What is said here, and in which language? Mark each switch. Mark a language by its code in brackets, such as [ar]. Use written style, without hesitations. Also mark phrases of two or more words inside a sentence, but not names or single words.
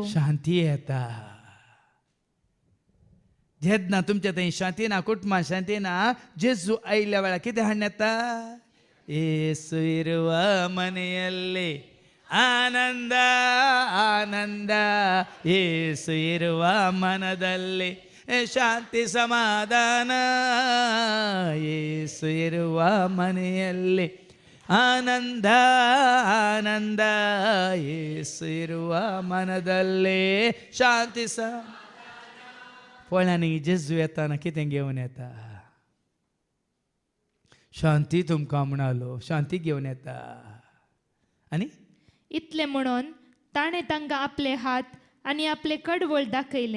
[kok] शांती येता. जेन्ना तुमच्या थंय शांती ना कुटुंबांत शांती ना जेजू आयल्या वेळार कितें हाडून येता [kn] ಯೇಸು ಇರುವ ಮನೆಯಲ್ಲಿ ಆನಂದ ಆನಂದ ಯೇಸು ಇರುವ ಮನದಲ್ಲಿ ಶಾಂತಿ ಸಮಾಧಾನ ಯೇಸು ಇರುವ ಮನೆಯಲ್ಲಿ ಆನಂದ ಆನಂದ ಯೇಸು ಇರುವ ಮನದಲ್ಲಿ ಶಾಂತಿ [kok] पळयांनी जेजू येताना कितें घेवन येता शांती तुमकां म्हणालो शांती घेवन येता. आनी इतले म्हणून ताणें तांकां आपले हात आनी आपले कडवळ दाखयले.